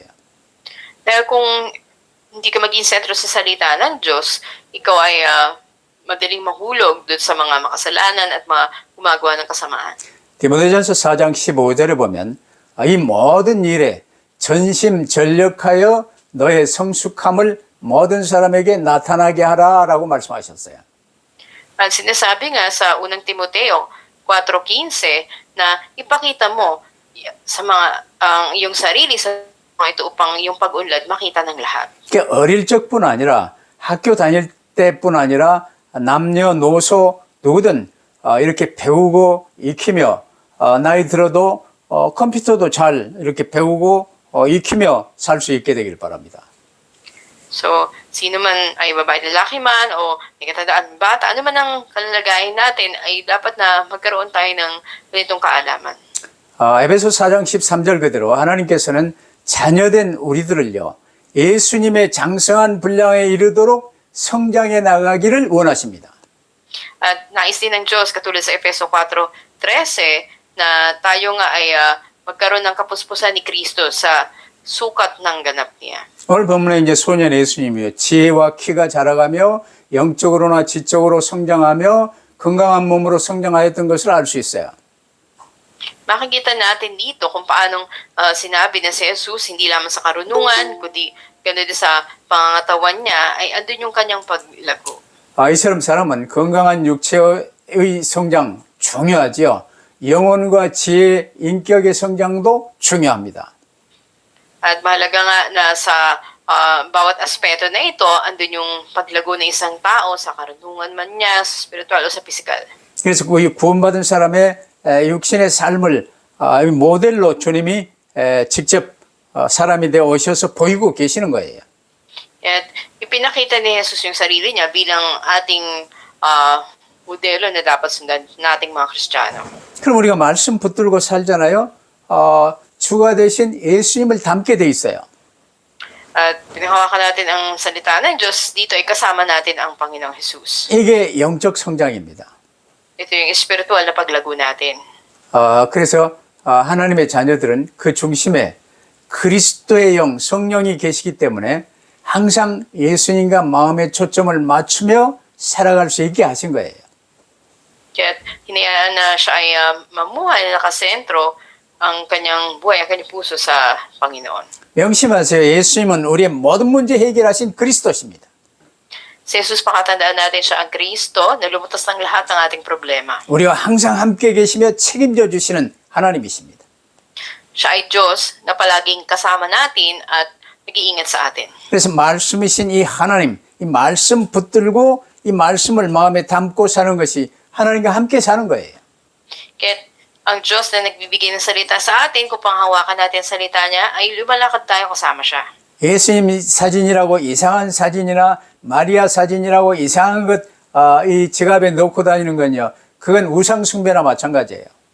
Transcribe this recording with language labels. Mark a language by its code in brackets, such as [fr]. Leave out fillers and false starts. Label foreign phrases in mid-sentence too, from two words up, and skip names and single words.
[tl] Dahil kung hindi ka maging sentro sa salita ng Diyos, ikaw ay madaling mahulog doon sa mga makasalanan at mga gumagawa ng kasamaan. [ko] 디모데전서 4장 15절에 보면 이 모든 일에 전심전력하여 너의 성숙함을 모든 사람에게 나타나게 하라라고 말씀하셨어요. [tl] At sinasabi nga sa unang Timoteo 4:15 na ipakita mo sa mga iyong sarili sa mga ito upang yung pag-unlad makita ng lahat. [ko] 그러니까 어릴 적뿐 아니라 학교 다닐 때뿐 아니라 남녀노소 누구든 이렇게 배우고 익히며 나이 들어도 컴퓨터도 잘 이렇게 배우고 익히며 살 수 있게 되길 바랍니다. [tl] So, sino man ay babae, lalaki man, o may katandaan bata, ano man ang kalagayan natin, ay dapat na magkaroon tayo ng ganitong kaalaman. [ko] 에베소 4장 13절 그대로 하나님께서는 자녀된 우리들을요, 예수님의 장성한 분량에 이르도록 성장해 나가기를 원하십니다. [tl] At nais din ng Diyos, katulad sa Efeso 4:13, na tayo nga ay magkaroon ng kapuspusan ni Kristo sa sukat ng ganap niya. [ko] 오늘 본문에 이제 소년 예수님이요, 지혜와 키가 자라가며 영적으로나 지적으로 성장하며 건강한 몸으로 성장하였던 것을 알 수 있어요. [tl] Makikita natin dito kung paanong sinabi na si Jesus, hindi lamang sa karunungan, kundi gano'n din sa pangangatawan niya, ay andun yung kanyang paglago. [ko] 이처럼 사람은 건강한 육체의 성장 중요하지요. 영혼과 지혜, 인격의 성장도 중요합니다. [tl] At mahalaga nga na sa bawat aspeto na ito, andun yung paglago ng isang tao sa karunungan man niya, sa spiritual o sa physical. [ko] 그래서 그 구원받은 사람의 육신의 삶을 모델로 주님이 직접 사람이 되어 오셔서 보이고 계시는 거예요. [tl] At ipinakita ni Jesus yung sarili niya bilang ating modelo na dapat sundan nating mga Kristiyano. [ko] 그럼 우리가 말씀 붙들고 살잖아요. 주가 되신 예수님을 닮게 돼 있어요. [tl] At pinahawakan natin ang salita ng Diyos, dito ay kasama natin ang Panginoong Jesus. [ko] 이게 영적 성장입니다. [tl] Ito yung espiritual na paglago natin. [ko] 그래서 하나님의 자녀들은 그 중심에 그리스도의 영, 성령이 계시기 때문에 항상 예수님과 마음의 초점을 맞추며 살아갈 수 있게 하신 거예요. [tl] Kaya hinayaan na siya ay mamuhay na nakasentro ang kanyang buhay, ang kanyang puso sa Panginoon. [ko] 명심하세요. 예수님은 우리의 모든 문제 해결하신 그리스도십니다. [tl] Si Jesus, pakatandaan natin siya ang Kristo na lumutas ng lahat ng ating problema. [ko] 우리와 항상 함께 계시며 책임져 주시는 하나님이십니다. [tl] Siya ay Diyos na palaging kasama natin at nag-iingat sa atin. [ko] 그래서 말씀이신 이 하나님, 이 말씀 붙들고 이 말씀을 마음에 담고 사는 것이 하나님과 함께 사는 거예요. [tl] Kaya ang Diyos na nagbibigay ng salita sa atin, kung panghawakan natin ang salita niya, ay lumalakad tayo kasama siya. [ko] 예수님 사진이라고 이상한 사진이나 마리아 사진이라고 이상한 것 이 지갑에 넣고 다니는 건요. 그건 우상 숭배나 마찬가지예요.